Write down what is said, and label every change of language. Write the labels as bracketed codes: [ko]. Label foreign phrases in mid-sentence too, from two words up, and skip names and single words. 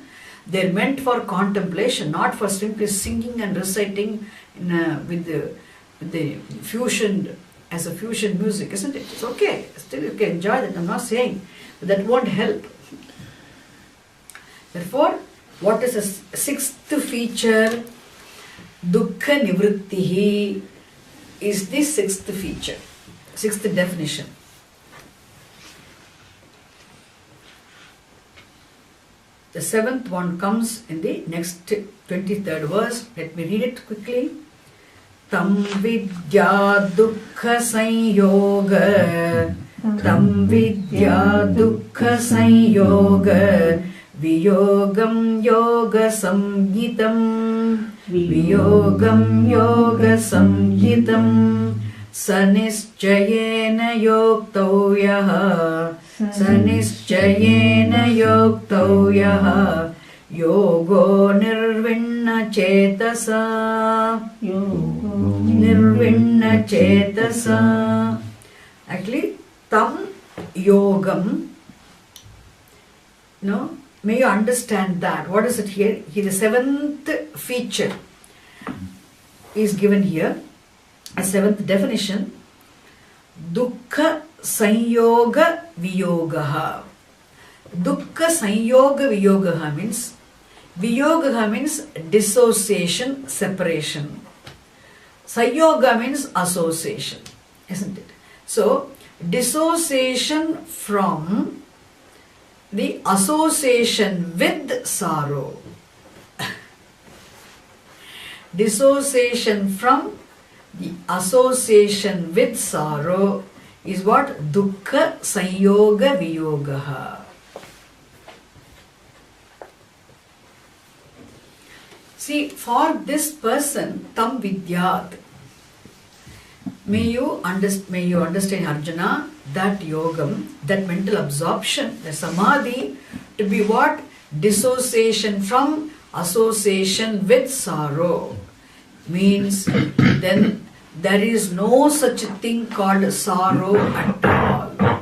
[en] They're meant for contemplation, not for simply singing and reciting with the fusion, as a fusion music, isn't it? It's okay. Still you can enjoy that. I'm not saying, but that won't help. Therefore, what is the sixth feature? [sa] Dukkha nivrittihi [en] is the sixth feature, sixth definition. The seventh one comes in the next 23rd verse. Let me read it quickly. [sa] Tam vidya dukkha sanyoga, tam vidya dukkha sanyoga, viyogam yoga samhitam, viyogam yoga samhitam, sanischayena yoktavyah, sanischayena yoktavyah, yogo nirvinna chetasa, yogo nirvinna chetasa. Actually, tam yogam, [en] no, may you understand that. What is it here? Here the seventh feature is given here, a seventh definition. [sa] Dukkha sanyoga viyogaha. Dukkha sanyoga viyogaha [en] means, viyogaha means dissociation, separation. Sanyoga means association, isn't it? So, dissociation from the association with sorrow. Dissociation from the association with sorrow is what? [sa] Dukkha sanyoga viyogaha. [en] See, for this person, [sa] tam vidyat, [en] may you understand, Arjuna, that yogam, that mental absorption, the samadhi, to be what? Dissociation from association with sorrow. Means then there is no such thing called sorrow at all.